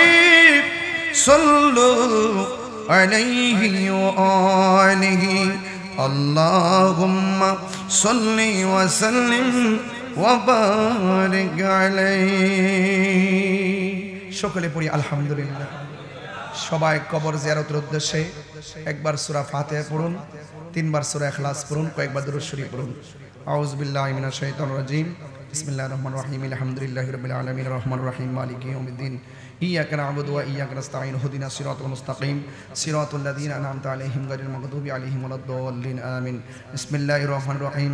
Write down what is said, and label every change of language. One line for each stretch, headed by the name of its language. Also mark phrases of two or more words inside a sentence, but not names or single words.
Arabic: صلو علیہ وآلہ اللہم صلی وسلم وبارک علیہ شکر پوری الحمدللہ
Bangla: সবাই কবর জিয়ারতের উদ্দেশ্যে একবার সূরা ফাতিহা পড়ুন, তিনবার সূরা ইখলাস পড়ুন, কয়েকবার দুরূদ শরীফ পড়ুন।
Arabic: أعوذ بالله من الشيطان الرجيم. بسم الله الرحمن الرحيم. الحمد لله رب العالمين الرحمن الرحيم مالك يوم الدين. إياك نعبد وإياك نستعين اهدنا الصراط المستقيم صراط الذين أنعمت عليهم غير المغضوب عليهم ولا الضالين آمين. بسم الله الرحمن الرحيم.